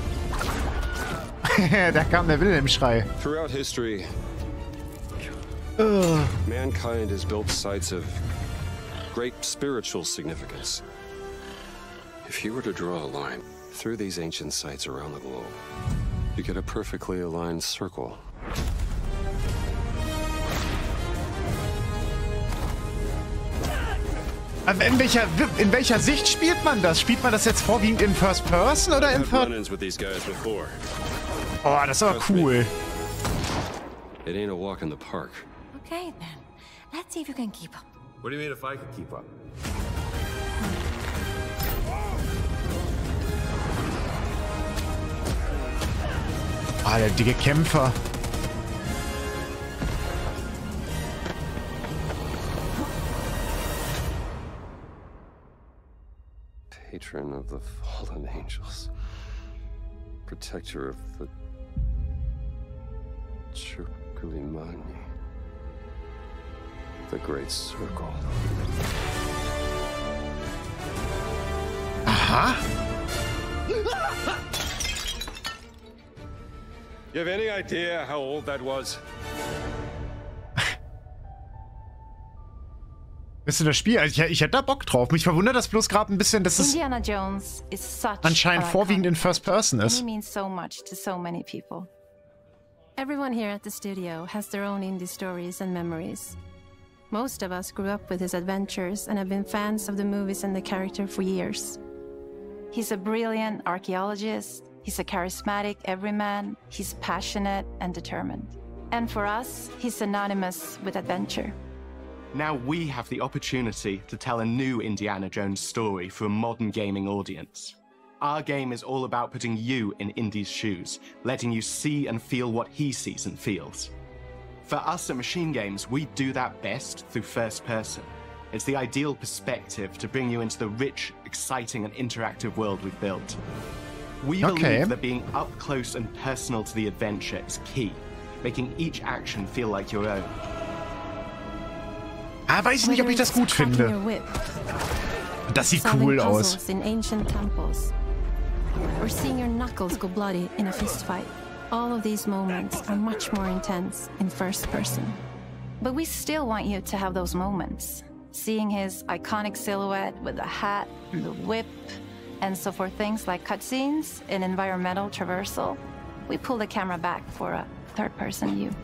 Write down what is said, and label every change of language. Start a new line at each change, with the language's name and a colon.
German: Da kam der Wilhelm-Schrei.
English: Throughout history, mankind has built sites of great spiritual significance. If you were to draw a line through these ancient sites around the globe, you get a perfectly aligned circle.
German: In welcher Sicht spielt man das? Spielt man das jetzt vorwiegend in First Person oder in Third? Oh, das ist aber cool.
English: It ain't a walk in the park. Okay, then. Let's see if you can keep up. What do you mean if I can keep up?
German: Ah, der dicke Kämpfer.
English: Patron of the fallen angels. Protector of the Chukulimani. The Great Circle. Aha. You have any idea how old that was?
German: Bist du das Spiel? Also ich hätte da Bock drauf. Mich verwundert das bloß gerade ein bisschen, dass es
English: Indiana Jones is such
German: anscheinend vorwiegend in First Person ist.
English: He means so much to so many people. Everyone here at the studio has their own indie stories and memories. Most of us grew up with his adventures and have been fans of the movies and the character for years. He's a brilliant archaeologist, he's a charismatic everyman, he's passionate and determined. And for us, he's synonymous with adventure. Now we have the opportunity to tell a new Indiana Jones story for a modern gaming audience. Our game is all about putting you in Indy's shoes, letting you see and feel what he sees and feels. For us at Machine Games, we do that best through first person. It's the ideal perspective to bring you into the rich, exciting and interactive world we've built. We believe that being up close and personal to the adventure is key, making each action feel like your own.
German: Ah, weiß ich nicht, ob ich das gut finde. Das sieht cool aus.
English: In ancient temples, or seeing your knuckles go bloody in a fist fight. All of these moments are much more intense in first person. But we still want you to have those moments. Seeing his iconic silhouette with the hat, the whip, and so for things like cutscenes and environmental traversal, we pull the camera back for a third-person view.